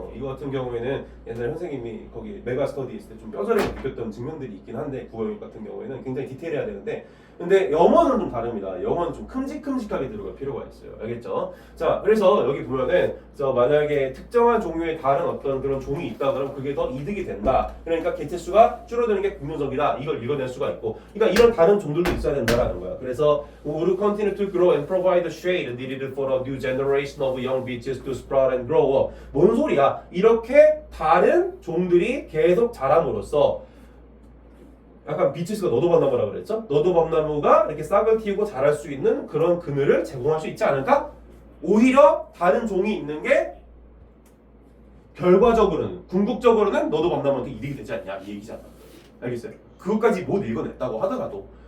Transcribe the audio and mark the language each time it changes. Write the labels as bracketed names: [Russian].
[Korean] 이거 같은 경우에는 옛날에 선생님이 거기 메가 스터디 있을 때 좀 뼈저리게 느꼈던 측면들이 있긴 한데 국어 영역 같은 경우에는 굉장히 디테일해야 되는데 근데 영어는 좀 다릅니다. 영어는 좀 큼직큼직하게 들어갈 필요가 있어요. 알겠죠? 자, 그래서 여기 보면은 만약에 특정한 종류의 다른 어떤 그런 종이 있다 그러면 그게 더 이득이 된다. 그러니까 개체수가 줄어드는 게 긍정적이다. 이걸 읽어낼 수가 있고 그러니까 이런 다른 종들도 있어야 된다라는 거야. [English] 그래서 would continue to grow and provide the shade needed for a new generation of young beeches to sprout and grow up. [Korean] 뭔 소리야? 이렇게 다른 종들이 계속 자람으로써 약간 비치스가 너도밤나무라고 그랬죠? 너도밤나무가 이렇게 싹을 틔우고 자랄 수 있는 그런 그늘을 제공할 수 있지 않을까? 오히려 다른 종이 있는 게 결과적으로는 궁극적으로는 너도밤나무한테 이득이 되지 않냐 이 얘기잖아. 알겠어요? 그것까지 못 읽어냈다고 하더라도